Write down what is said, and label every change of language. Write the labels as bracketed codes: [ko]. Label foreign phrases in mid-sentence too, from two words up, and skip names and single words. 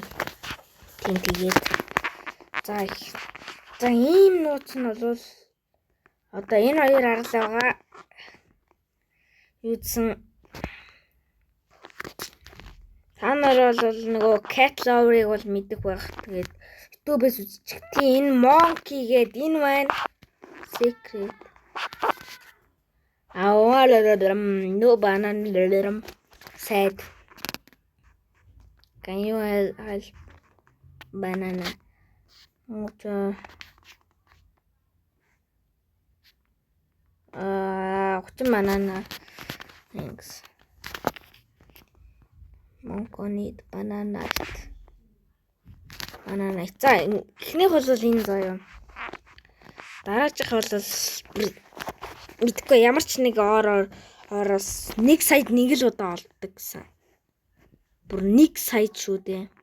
[mn] Тэгээд за ийм нууц нь бол одоо энэ хоёр аргалгаа юудсан та нар бол нөгөө [en] cat lover- [mn] ыг бол мэдэх байх. Тэгээд YouTube-с үзчих. Тийм энэ monkey гээд энэ байна. [en] Secret. No banana sad. Can you help banana? Okay. 30 banana. Thanks. Monko need banana. [mn] Банана. За эхнийх бол энэ заяа. Дараачих бол мэдгүй ямар ч нэг ороос 1 саяд нэг л удаа олддог гэсэн. Бүр 1 сая шүү дээ.